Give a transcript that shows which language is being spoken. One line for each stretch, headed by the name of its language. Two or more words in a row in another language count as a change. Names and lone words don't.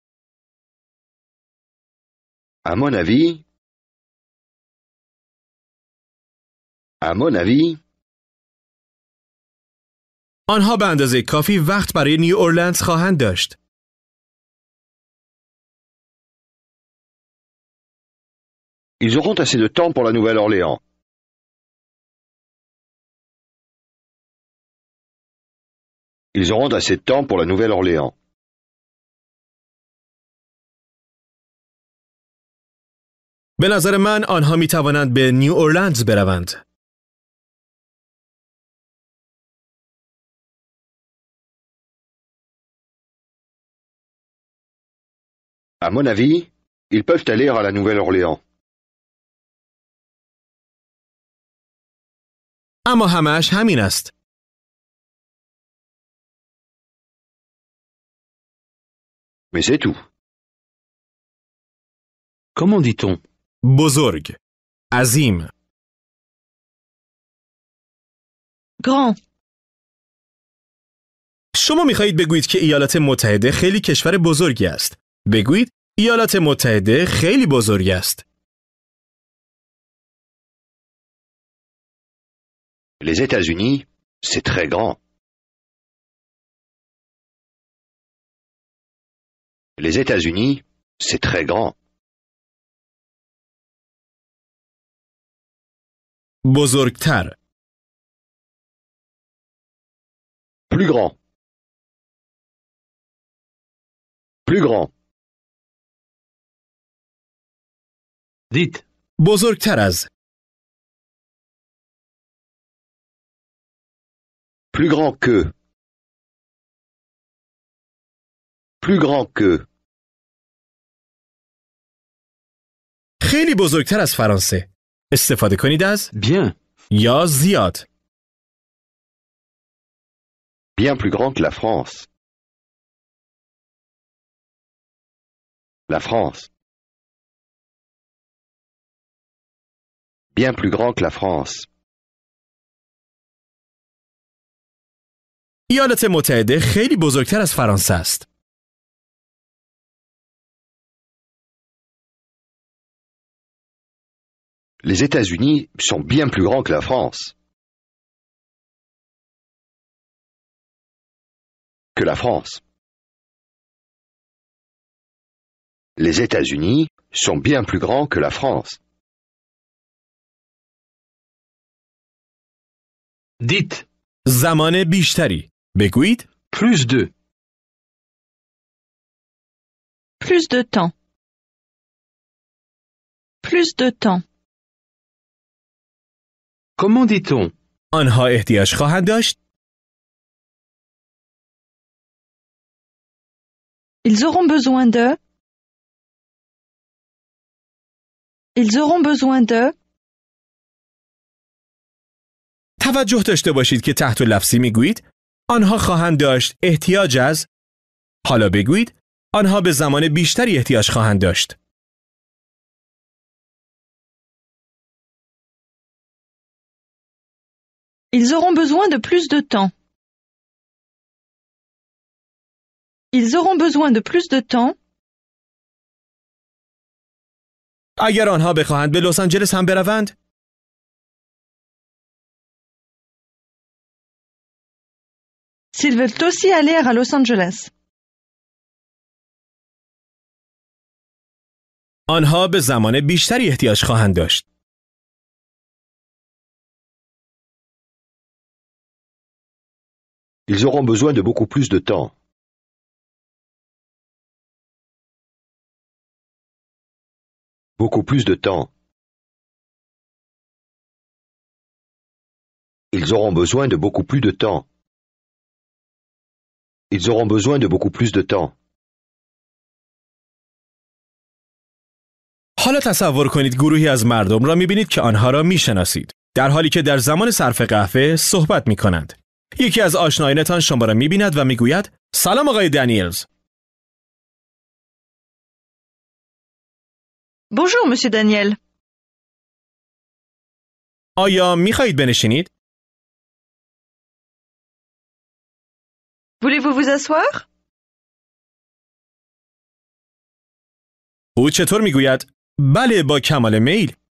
French: À mon avis. À mon avis.
Persian: آنها به اندازه کافی وقت برای نیو اورلند خواهند داشت.
French: Ils auront assez de temps pour la Nouvelle-Orléans. Ils auront assez de temps pour la Nouvelle-Orléans.
Persian: به نظر من آنها می توانند به نیو اورلند بروند.
French: À mon avis, ils peuvent aller à la Nouvelle-Orléans.
Persian: اما همه‌اش همین است.
French: Mais c'est tout. Comment dit-on?
Persian: بزرگ. عظیم.
French: Grand.
Persian: شما می خواهید بگویید که ایالات متحده خیلی کشور بزرگی است. بگویید ایالات متحده خیلی بزرگ است.
French: Les États-Unis, c'est très grand. Les États-Unis, c'est très grand.
Persian: بزرگتر.
French: Plus grand. Plus grand. Dites.
Persian: بزرگتر از.
French: Plus grand que. Plus grand que.
Persian: خیلی بزرگتر از فرانسه. استفاده کنید از Bien. یا زیاد.
French: Bien plus grand que la France. La France. Bien plus grand que la France.
Persian: ایالات متحده خیلی بزرگتر از فرانسه است.
French: Les États-Unis sont bien plus grands que la France. Que la France. Les États-Unis sont bien plus grands que la France. Dites
Persian: زمان بیشتری. بگویید
French: plus de. Plus de temps. Plus de temps. Comment dit-on?
Persian: آنها احتیاج خواهند داشت.
French: Ils auront besoin de. Ils auront besoin de.
Persian: توجه داشته باشید که تحت لفظی میگویید آنها خواهند داشت احتیاج از. حالا بگویید آنها به زمان بیشتری احتیاج خواهند داشت.
French: Ils auront besoin de plus de temps. Ils auront besoin de plus de temps.
Persian: اگر آنها بخواهند به لس آنجلس هم بروند.
French: S'ils veulent aussi aller à Los Angeles.
Persian: آنها به زمان بیشتری احتیاج خواهند داشت.
French: Ils auront besoin de beaucoup plus de temps. Beaucoup plus de temps. Ils auront besoin de beaucoup plus de temps. Ils auront besoin de beaucoup plus de temps.
Persian: حالا تصور کنید گروهی از مردم را می‌بینید که آنها را می‌شناسید، در حالی که در زمان صرف قهوه صحبت می‌کنند. یکی از آشنایانتان شما را می‌بیند و می‌گوید سلام آقای دنیلز.
French: Bonjour, monsieur Daniel.
Persian: آیا می‌خواهید بنشینید؟
French: Voulez-vous vous asseoir?
Persian: او چطور می‌گوید؟ بله با کمال میل.